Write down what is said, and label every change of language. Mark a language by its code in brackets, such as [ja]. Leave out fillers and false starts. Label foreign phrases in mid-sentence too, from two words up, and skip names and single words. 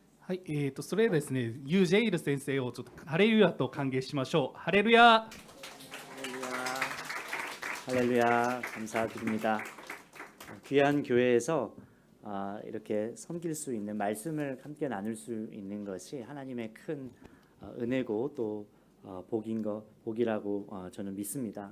[ja] はい、それでですね、ユー・ジェイル先生をちょっとハレルヤと歓迎しましょう。ハレルヤ。 [ko] 할렐루야, 감사드립니다. 귀한 교회에서 이렇게 섬길 수 있는 말씀을 함께 나눌 수 있는 것이 하나님의 큰 은혜고 또 복이라고 저는 믿습니다.